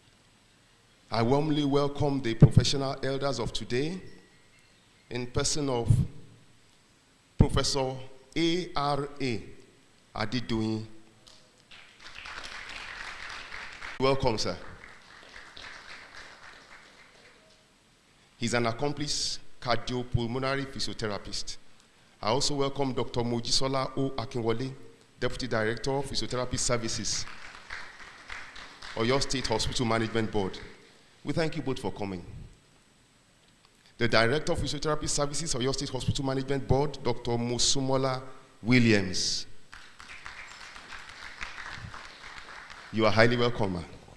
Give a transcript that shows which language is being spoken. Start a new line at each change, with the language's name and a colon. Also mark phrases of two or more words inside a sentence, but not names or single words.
English: I warmly welcome the professional elders of today in person of Professor A.R.A. Adidoyin. Welcome, sir. He's an accomplished cardiopulmonary physiotherapist. I also welcome Dr. Mojisola O. Akinwole, Deputy Director of Physiotherapy Services, Oyo State Hospital Management Board. We thank you both for coming. The Director of Physiotherapy Services, Oyo State Hospital Management Board, Dr. Musumola Williams. You are highly welcome, ma'am.